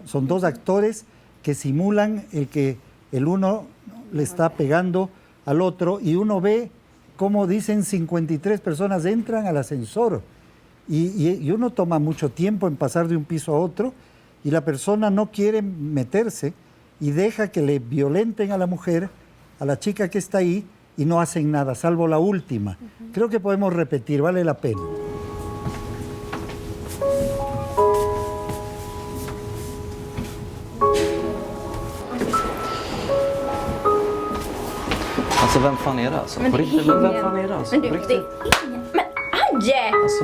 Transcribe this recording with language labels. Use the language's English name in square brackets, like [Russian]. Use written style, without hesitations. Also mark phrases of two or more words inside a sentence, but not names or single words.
[Spanish] Son dos actores que simulan el uno le está pegando al otro y uno ve cómo dicen 53 personas entran al ascensor y uno toma mucho tiempo en pasar de un piso a otro y la persona no quiere meterse y deja que le violenten a la mujer, a la chica que está ahí y no hacen nada, salvo la última. Creo que podemos repetir, vale la pena. [Swedish] Alltså vem fan är det alltså? På riktigt, vem fan är det alltså? Men du, På det riktigt. är ingen... Men Adje! Alltså,